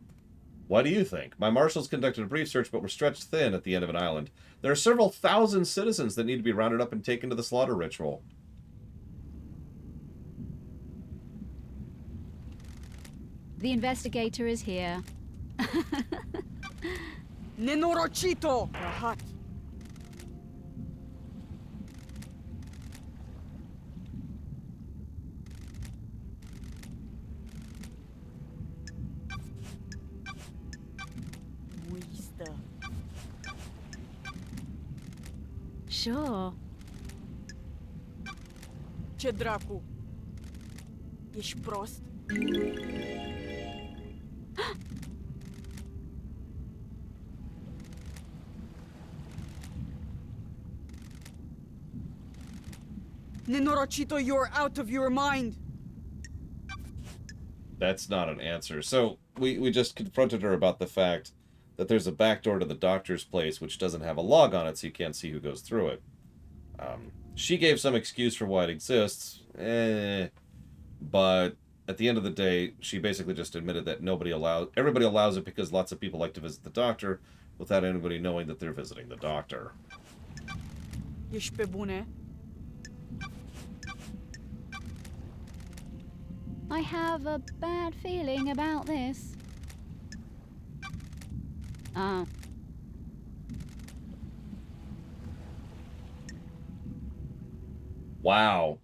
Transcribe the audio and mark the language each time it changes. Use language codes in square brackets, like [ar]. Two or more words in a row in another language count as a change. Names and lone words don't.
[en] What do you think? My marshals conducted a brief search, but were stretched thin at the end of an island. There are several thousand citizens that need to be rounded up and taken to the slaughter ritual. The investigator is here. [ro] Nenorochito. Rahat. Wista. [en] Sure. [ro] Ce dracu. Ești prost? Nenorochito, [en] you're out of your mind. That's not an answer. So, we just confronted her about the fact that there's a back door to the doctor's place which doesn't have a log on it, so you can't see who goes through it. She gave some excuse for why it exists, but at the end of the day, she basically just admitted that everybody allows it because lots of people like to visit the doctor without anybody knowing that they're visiting the doctor. [ro] Ești pe bune? [en] I have a bad feeling about this. Ah. Wow.